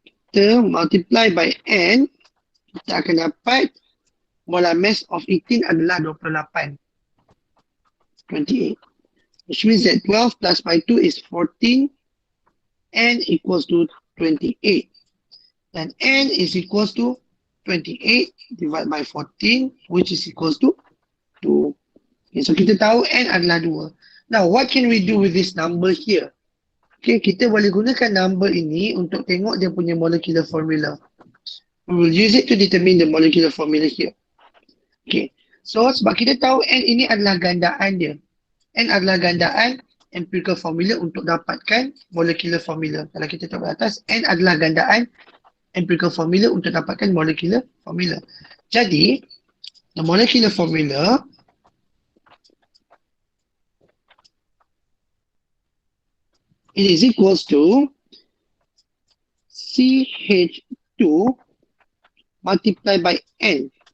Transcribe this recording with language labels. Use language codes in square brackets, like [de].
[en] Kita multiply by N, [ms] kita akan dapat [en] molar mass of ethene adalah 28. Which means that 12 plus by 2 is 14. N equals to 28. And N is equals to 28 divided by 14, which is equals to 2. Okay, so [ms] kita tahu N adalah 2. [en] Now, what can we do with this number here? [ms] Okay, kita boleh gunakan number ini untuk tengok dia punya molecular formula. [en] We will use it to determine the molecular formula here. [ms] Okay, so sebab kita tahu N ini adalah gandaan dia. N adalah gandaan empirical formula untuk dapatkan molecular formula. Kalau kita tengok di atas, N adalah gandaan empirical formula untuk dapatkan molecular formula. [en] Jadi, the molecular formula it is equals to CH2 multiplied by N.